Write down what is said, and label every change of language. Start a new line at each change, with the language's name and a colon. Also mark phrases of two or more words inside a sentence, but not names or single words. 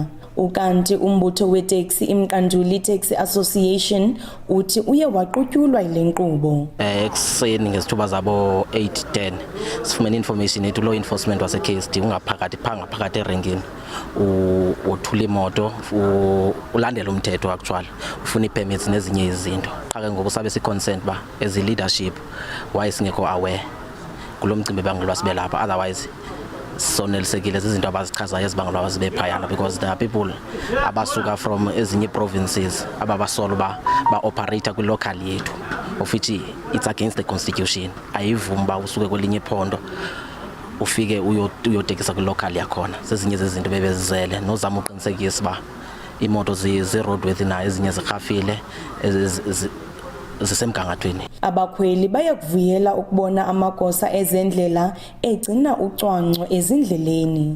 Xhosa: Ukanti umbutho weteksi iMqanduli Taxi Association uthi uye waqutyulwa yile nkqubo. Ekuseni ngezithuba zabo 8:10 sifumene information ethi
English: law enforcement
Xhosa: wase KSD ungaphakathi erenkini uthula imoto ulandela umthetho actually ufuna ipermits nezinye izinto. Xa ke ngoku sabe si consent ba
English: as a leadership why
Xhosa: singekho aware kulo mcimbi bangolwa sibe lapha, otherwise sonelisekile izinto abazichazayo ezibangolwa sibe phayana,
English: because there are people abasuka from ezinye provinces
Xhosa: ababasolo ba
English: operate kwi local yethu, of which it's against the constitution.
Xhosa: Ayivumi ba usuke kwelinye iphondo ufike uyotekisa kwi local yakhona. Sezinye zezinto bebezizele nozama uqinisekisa ba imoto zi-roadworthy na ezinye zirhafile zisemgangathweni. Abakhweli bayakuvuyela ukubona amagosa ezendlela egcina ucwangco ezindleleni.